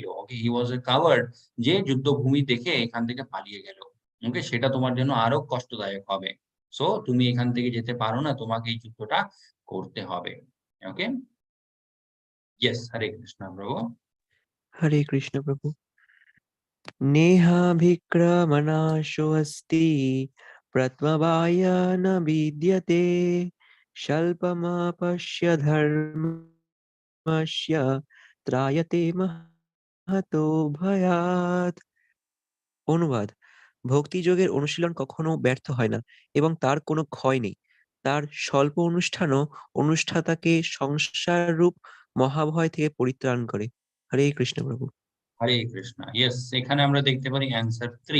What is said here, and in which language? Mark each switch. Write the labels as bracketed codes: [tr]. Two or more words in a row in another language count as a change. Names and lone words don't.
[en] Okay, he was a coward, [bn] যে যুদ্ধভূমি দেখে এখান থেকে পালিয়ে গেল। ওকে, সেটা তোমার জন্য আরো কষ্টদায়ক হবে। সো তুমি এখান থেকে যেতে পারো না। তোমাকে এই যুদ্ধটা করতে হবে। ওকে? ইয়েস, হরে কৃষ্ণ প্রভু। হরে কৃষ্ণ প্রভু। [sa] नेहाभिक्रमनाशोऽस्ति प्रत्ववाय न विद्यते स्वल्पमापस्य धर्मस्य त्रायते महतो भयात्। [bn] অনুবাদ: ভক্তিযোগের অনুশীলন কখনো ব্যর্থ হয় না এবং তার কোনো ক্ষয় নেই। তার স্বল্প অনুষ্ঠানও অনুষ্ঠাতাকে সংসাররূপ মহাভয় থেকে পরিত্রাণ করে। হরে কৃষ্ণ প্রভু। হরে কৃষ্ণ। ইয়েস, এখানে আমরা দেখতে পারি অ্যান্সার 3।